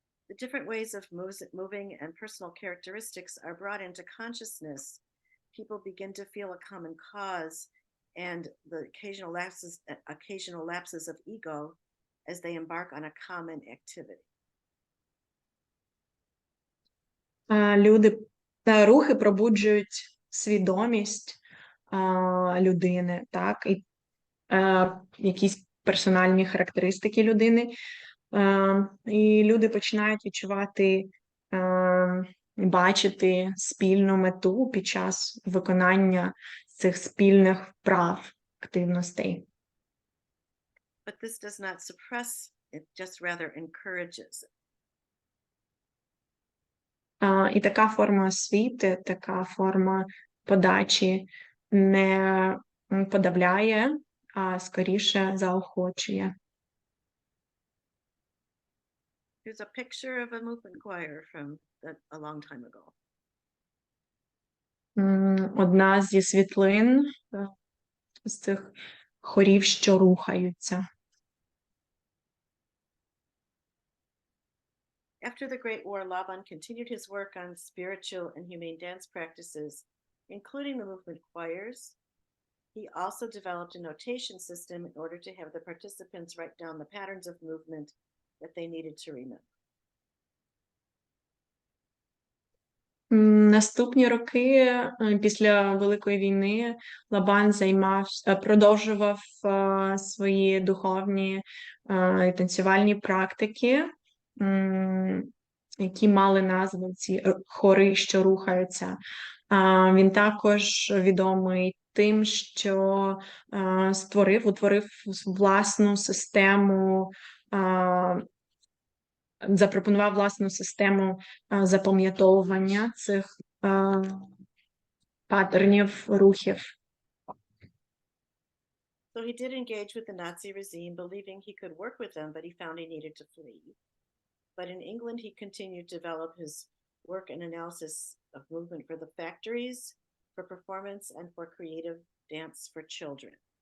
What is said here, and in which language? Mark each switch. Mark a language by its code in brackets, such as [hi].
[en] The different ways of moving and personal characteristics are brought into consciousness. People begin to feel a common cause and the occasional lapses of ego as they embark on a common activity. [uk] Рухи пробуджують свідомість людини, так, і якісь персональні характеристики людини. І люди починають відчувати, бачити спільну мету під час виконання цих спільних вправ, активностей. [en] But this does not suppress it, just rather encourages it. [uk] І така форма освіти, така форма подачі не подавляє, а скоріше заохочує. [en] Here's a picture of a movement choir from a long time ago. [uk] Одна зі світлин з цих хорів, що рухаються. [en] After the Great War, Laban continued his work on spiritual and humane dance practices, including the movement choirs. He also developed a notation system in order to have the participants write down the patterns of movement that they needed to remember. [uk] Наступні роки після Великої війни Лабан продовжував свої духовні і танцювальні практики, які мали назву ці хори, що рухаються. Він також відомий тим, що утворив власну систему, запропонував власну систему запам'ятовування цих паттернів рухів. [en] So he did engage with the Nazi regime, believing he could work with them, but he found he needed to flee. But in England, he continued to develop his work and analysis of movement for the factories, for performance, and for creative dance for children.